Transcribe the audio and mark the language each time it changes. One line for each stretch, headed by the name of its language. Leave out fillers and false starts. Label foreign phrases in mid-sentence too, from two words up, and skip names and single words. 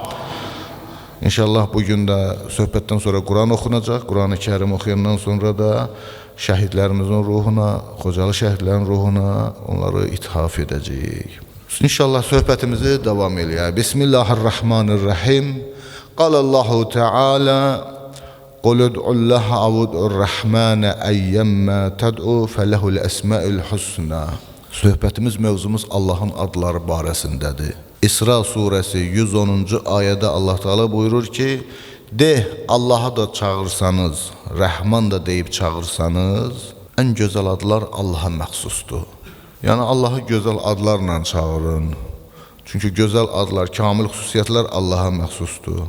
Azerbaijani: İnşallah bugün də söhbətdən sonra Quran oxunacaq. Quran-ı Kərim oxuyandan sonra da şəhidlərimizin ruhuna, Xocalı şəhidlərin ruhuna onları ithaf edəcəyik. İnşallah söhbətimizi davam eləyək. Bismillahirrahmanirrahim.
Arabic: قال الله تعالى قُلُ ادْعُوا اللَّهَ أَوْ ادْعُوا الرَّحْمَنَ أَيَّمَّا تَدْعُوا فَلَهُ الْأَسْمَاءُ الْحُسْنَى.
Azerbaijani: Söhbətimiz, mövzumuz Allahın adları barəsindədir. İsra surəsi 110-cu ayədə Allah Teala buyurur ki, de, Allah'a da çağırsanız, Rəhman da deyib çağırsanız, ən gözəl adlar Allah'a məxsusdur. Yəni Allah'ı gözəl adlarla çağırın. Çünki gözəl adlar, kamil xüsusiyyətlər Allah'a məxsusdur.